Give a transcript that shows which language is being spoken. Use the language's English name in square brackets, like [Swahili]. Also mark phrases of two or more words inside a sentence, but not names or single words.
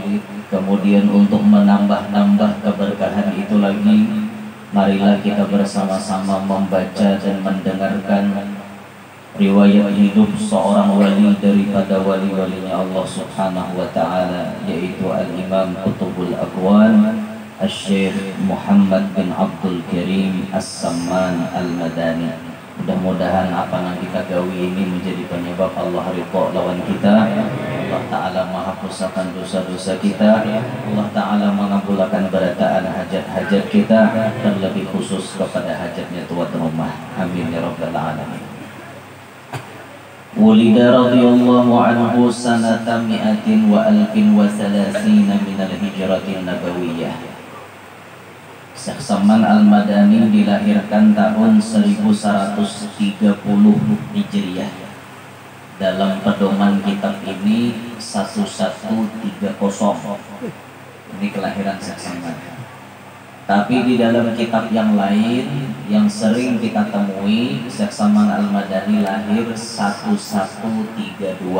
[Indonesian] Kemudian untuk menambah-nambah keberkahan itu lagi, marilah kita bersama-sama membaca dan mendengarkan riwayat hidup seorang wali daripada wali-walinya Allah [Arabic] سبحانه وتعالى, [Indonesian] yaitu Al-Imam Qutbul Aqwan Al-Syekh Muhammad bin Abdul Karim As-Samman Al-Madani. Mudah-mudahan apa yang kita gawi ini menjadi penyebab Allah ridha lawan kita. Allah Ta'ala menghapuskan dosa-dosa kita. Allah Ta'ala mengabulkan berataan hajat-hajat kita, terlebih khusus kepada hajatnya tuan rumah. [Arabic] آمين يا رب العالمين. ولد رضي الله عنه سنة مائة وألف وثلاثين من الهجرة النبوية. [Indonesian] Syekh Samman Al-Madani dilahirkan tahun 1130 Hijriah. Dalam pedoman kitab ini 1130. Ini kelahiran Syekh Samman. Tapi di dalam kitab yang lain yang sering kita temui, Syekh Samman Al-Madani lahir 1132.